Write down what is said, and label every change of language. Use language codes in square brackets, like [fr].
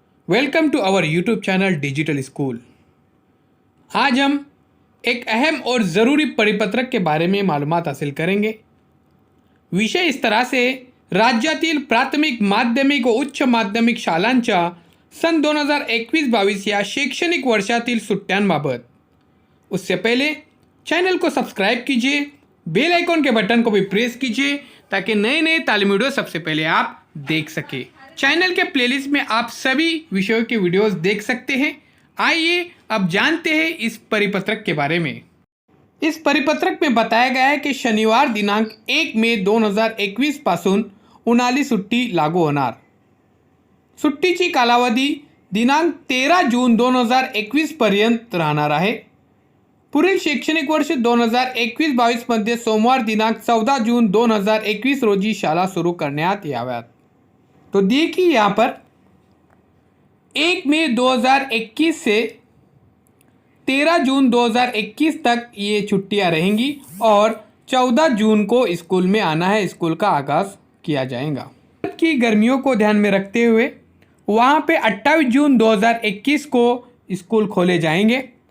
[en] Welcome to our YouTube channel digital school. [hi] आज हम एक अहम और ज़रूरी परिपत्रक के बारे में मालूमात हासिल करेंगे। विषय इस तरह से [mr] राज्यातील प्राथमिक माध्यमिक व उच्च माध्यमिक शाळांच्या सन 2021-22 या शैक्षणिक वर्षातील सुट्ट्यांबाबत। [hi] उससे पहले चैनल को सब्सक्राइब कीजिए, बेल आइकॉन के बटन को भी प्रेस कीजिए ताकि नए नए तालीमी वीडियो सबसे पहले आप देख सके। चैनल के प्लेलिस्ट में आप सभी विषयों के वीडियोस देख सकते हैं। आइए अब जानते हैं इस परिपत्रक के बारे में। इस परिपत्रक में बताया गया है कि [mr] शनिवार दिनांक 1 मे 2021 पासून उन्हाळी सुट्टी लागू होणार। सुट्टीची कालावधी दिनांक 13 जून 2021 पर्यंत राहणार आहे। पुढील शैक्षणिक वर्ष 2021-22 मध्ये सोमवार दिनांक 14 जून 2021 रोजी शाळा सुरू करण्यात याव्यात। [hi] तो देखिए यहाँ पर 1 मई 2021 से 13 जून 2021 तक ये छुट्टियां रहेंगी और 14 जून को स्कूल में आना है, स्कूल का आगाज़ किया जाएगा। की गर्मियों को ध्यान में रखते हुए वहाँ पे 28 जून 2021 को स्कूल खोले जाएंगे।